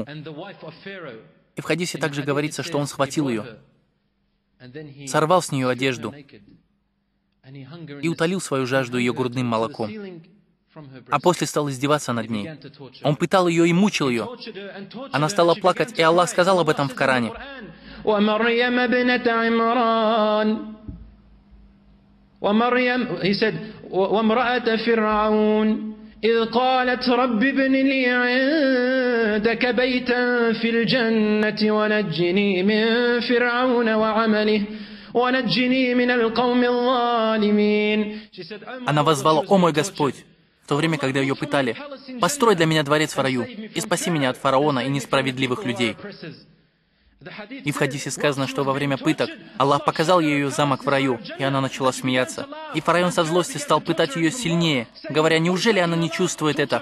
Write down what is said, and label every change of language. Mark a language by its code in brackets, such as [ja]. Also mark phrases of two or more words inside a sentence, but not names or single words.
[ru] И в хадисе также говорится, что он схватил ее, сорвал с нее одежду и утолил свою жажду ее грудным молоком, а после стал издеваться над ней. Он пытал ее и мучил ее. Она стала плакать, и Аллах сказал об этом в Коране. [ar] وامرأة فرعون إذ قالت رب ابن لي عندك بيتا في الجنة ونجني من فرعون وعمله ونجني من القوم الظالمين. [ru] Она воззвала: «О мой Господь!» В то время, когда ее пытали: «Построй для меня дворец в раю и спаси меня от фараона и несправедливых людей». И в хадисе сказано, что во время пыток Аллах показал ей ее замок в раю, и она начала смеяться. И фараон со злости стал пытать ее сильнее, говоря: «Неужели она не чувствует это?